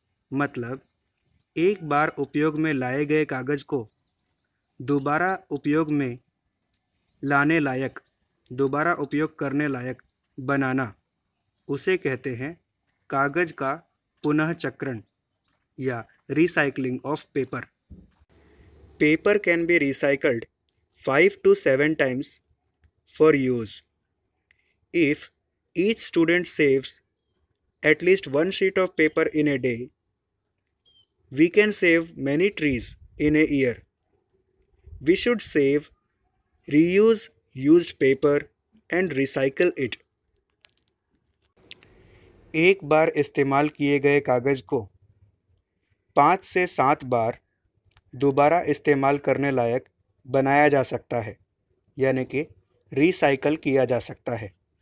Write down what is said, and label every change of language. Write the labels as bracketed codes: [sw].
[hi] मतलब एक बार उपयोग में लाए गए कागज को दोबारा उपयोग में लाने लायक, दोबारा उपयोग करने लायक बनाना, उसे कहते हैं कागज का पुनः चक्रण या [en] Recycling of paper. Paper can be recycled 5 to 7 times for use. If each student saves at least one sheet of paper in a day, we can save many trees in a year. We should save, reuse used paper and recycle it. [hi] एक बार इस्तेमाल किए गए कागज़ को 5 से 7 बार दोबारा इस्तेमाल करने लायक बनाया जा सकता है, यानी कि रिसाइकल किया जा सकता है।